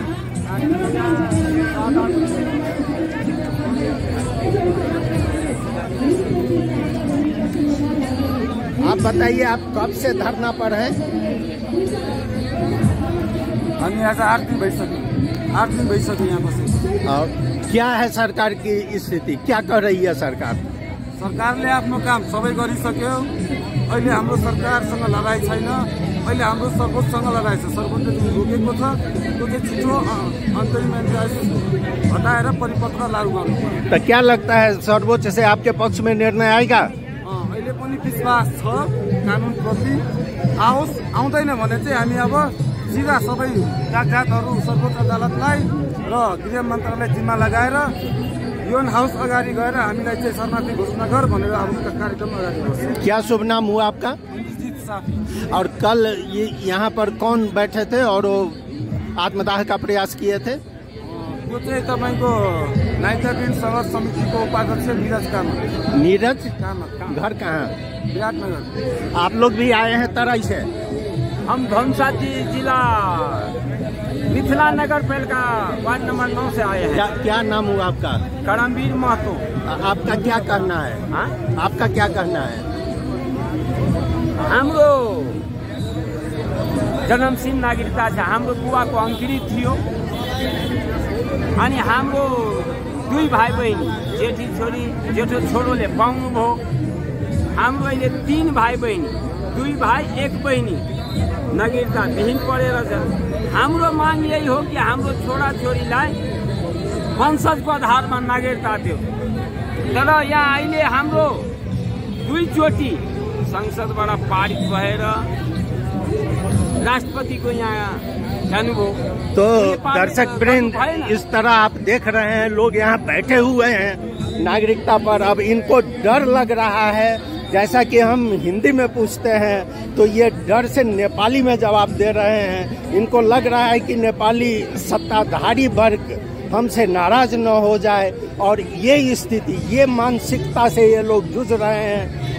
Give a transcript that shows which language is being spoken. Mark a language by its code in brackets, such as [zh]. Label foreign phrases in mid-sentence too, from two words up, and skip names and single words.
[hi] आप बताइए, आप कब से धरना पर हैं? हम यहाँ से [ne] 8 दिन भइसक्यो यहाँ बसे। [hi] और क्या है सरकार की स्थिति, क्या कर रही है सरकार? [ne] सरकारले आफ्नो काम सबै गरिसक्यो। अहिले हाम्रो सरकारसँग लडाइँ छैन, अहिले हाम्रो सर्वोच्चसँग लडाइँ छ। सर्वोच्चले जुन रोकेको छ त्यो चाहिँ छिटो अन्तरिम आदेश हटाएर परिपत्र लागू गर्नु पर्यो। [hi] तो क्या लगता है सर्वोच्च से आपके पक्ष में निर्णय आएगा? [ne] अहिले पनि विश्वास छ कानुनप्रति। आओस्, आउँदैन भने चाहिँ हामी अब सिधा सबै कागजातहरू सर्वोच्च अदालतलाई र गृह मन्त्रालय जिम्मा लगाएर योन हाउस अगाडि गएर हामीलाई चाहिँ शरणार्थी घोषणा गर भनेर अब कार्यक्रम अगाडि बढ्छ। [hi] क्या शुभ नाम हुआ आपका? और कल ये यहाँ पर कौन बैठे थे और वो आत्मदाह का प्रयास किए थे? [ne] त्यो चाहिँ तपाईँको नाइटाबिन संघर्ष समितिको उपाध्यक्ष नीरज कामत। नीरज कामत, घर कहाँ? विराटनगर। [hi] आप लोग भी आए हैं तराई से? हम धनुषा जिला मिथिला नगर पालिका वार्ड नंबर 9 से आए हैं। क्या नाम हुआ आपका? करमवीर महतो। आपका क्या कहना है? हाँ? आपका क्या कहना है? [ne] हाम्रो जन्मसिंह नागरिकता छ, हाम्रो बुवाको अंकित थियो अनि हाम्रो 2 भाइ बहिनी, जेठी छोरी जेठो छोरोले पाउनुभयो। हाम्रो अहिले 3 भाइ बहिनी, 2 भाइ 1 बहिनी नागरिकता विहीन परेर छ। हाम्रो माग यही हो कि हाम्रो छोरा छोरीलाई वंशजको आधारमा नागरिकता दियो। तर यहाँ अहिले हाम्रो 2 चोटि संसदबाट पारित भएर राष्ट्रपति को यहाँ जानुभयो। [hi] तो दर्शक वृंद, इस तरह आप देख रहे हैं लोग यहाँ बैठे हुए हैं नागरिकता पर। अब इनको डर लग रहा है, जैसा कि हम हिंदी में पूछते हैं तो ये डर से नेपाली में जवाब दे रहे हैं। इनको लग रहा है कि नेपाली सत्ताधारी वर्ग हमसे नाराज न हो जाए और ये स्थिति, ये मानसिकता से ये लोग जूझ रहे हैं।